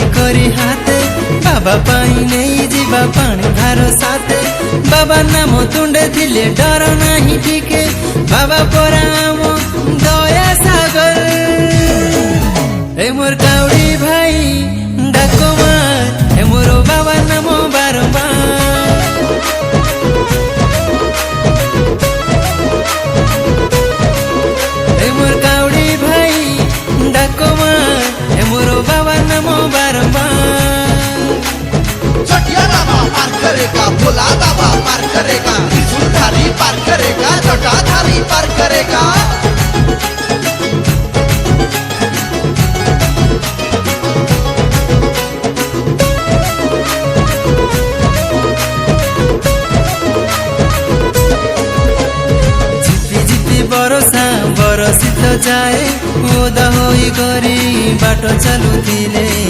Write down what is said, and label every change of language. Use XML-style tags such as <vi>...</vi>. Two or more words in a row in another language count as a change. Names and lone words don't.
<or>କରି ହାତେ ବାବା ପାଇଁ ନେଇ ଯିବା ପାଣି ଭାର ସାଥେ ବାବା ନାମ ତୁଣ୍ଡେ ଥିଲେ ଡର ନାହିଁ ଟିକେ ବାବା ପରା ଆମ ଦୟା ସାଗର ଏ ମୋର କାଉଡ଼ି ଭାଇ ଡାକ ମାର ଏ ମୋର ବାବା ନାମ ବାରମ୍ବାର ଏ ମୋର କାଉଡ଼ି ଭାଇ ଡାକ ମାର ଏ ମୋର ବାବା ନାମ ବାରମ୍ବାର</or> <hi>जटिया बाबा पार करेगा भोला बाबा पार करेगा त्रिशूलधारी पार करेगा जटाधारी पार करेगा</hi> <or>ଝିପି ଝିପି ବରଷା ବରଷିତ ଯାଏ ଓଦା ହୋଇ କରି ବାଟ ଚାଲୁଥିଲେ</or>